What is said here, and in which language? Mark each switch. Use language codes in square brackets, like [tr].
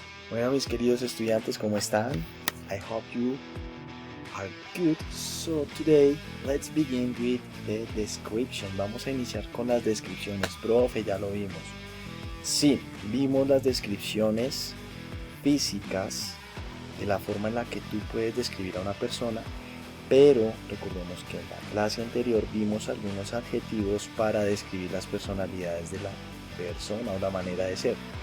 [es] Bueno, mis queridos estudiantes, ¿cómo están? [en] I hope you are good. So today, let's begin with the description. [es] Vamos a iniciar con las descripciones. Profe, ya lo vimos. Sí, vimos las descripciones físicas de la forma en la que tú puedes describir a una persona, pero recordemos que en la clase anterior vimos algunos adjetivos para describir las personalidades de la persona o la manera de ser.